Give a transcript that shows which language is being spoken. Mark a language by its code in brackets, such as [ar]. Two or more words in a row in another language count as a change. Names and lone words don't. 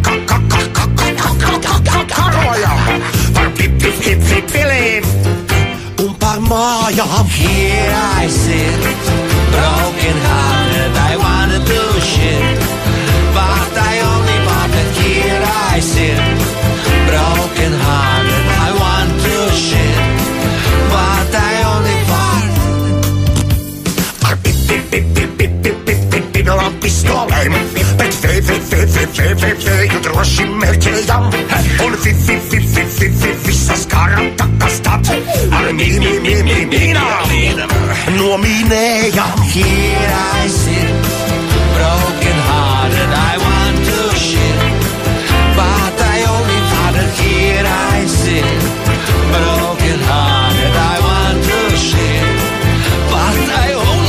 [lv] karojam par pilīm un par mājām. [en] Here I sit, broken hearted, I wanna do shit, but I only want it. Here I sit, broken hearted, I want to shit, but I only want. [lv] Ar pistolēm, bet vēju droši mērķējam un visas karatakas tad ar mīnām nomīnējam. [en] Here I sit, broken hearted, I want to shit, but I only want it. Here I sit, broken hearted, I want to shit, but I only